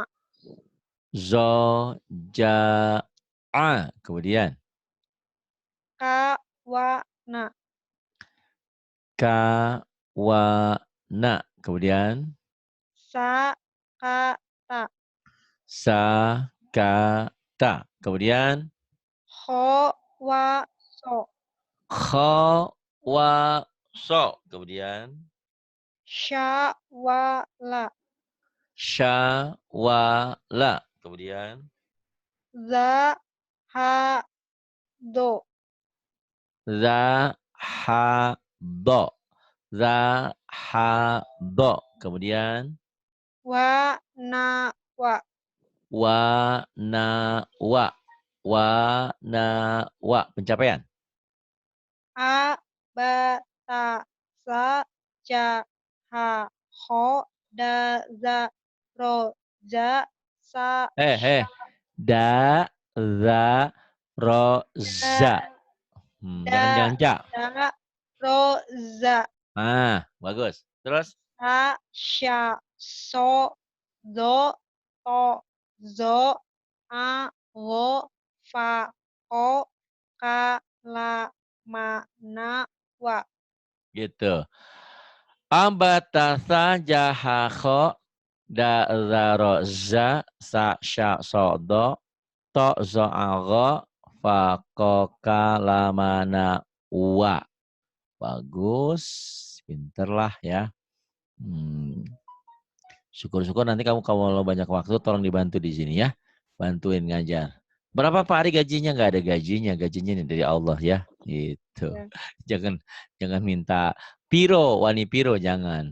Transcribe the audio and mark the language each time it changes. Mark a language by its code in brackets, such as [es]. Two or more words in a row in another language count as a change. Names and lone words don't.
[id] Zo, ja, a. Kemudian. Ka, wa, na. Ka, wa, na. Kemudian. Sa, ka, ta. Sa, ka, ta. Kemudian. Ho, wa, so. Kho, wa, so. Kemudian. Sya, wa, la. Sya, wa, la. Kemudian. Za, ha, do. Za, ha, do. Za, ha, do. Kemudian. Wa, na, wa. Wa, na, wa. Wa, na, wa. Pencapaian. A, ba, ta, sa, ja, ha, ho, da, za, ro, za, sa, sya, Da, za, ro, da, za. Jangan da, cak. da, ro, za. Ah, bagus. Terus? Sa, sya, so, do, to, zo, a, go, fa, ho, ka, la, ma, na, wa. Gitu. Ambatasa jaha kho da za ro za sa sya so do to zo agho fa ko ka la mana wa. Bagus. Pinter lah ya. Syukur-syukur nanti kamu kalau banyak waktu tolong dibantu di sini ya. Bantuin ngajar. Berapa Pak Ari gajinya? Nggak ada gajinya. Gajinya ini dari Allah ya. Gitu. Ya. Jangan minta [jv] piro, wani piro [id] jangan.